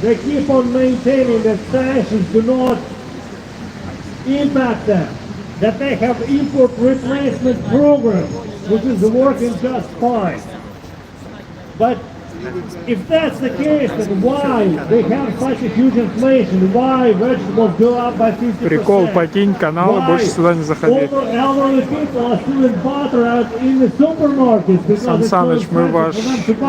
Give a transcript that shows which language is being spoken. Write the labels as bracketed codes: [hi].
[en] They keep on maintaining that sanctions do not impact them, that they have import replacement program, which is working just fine. But if that's the case, then why they have such a huge inflation? Why vegetables go up by 50%? [ru] Прикол, покинь канал и больше сюда не заходи. [en] All the elderly people are still in butter out in the supermarkets because [ru] Сан [en] it's so [ru] Саныч, мы [en] expensive for them to buy.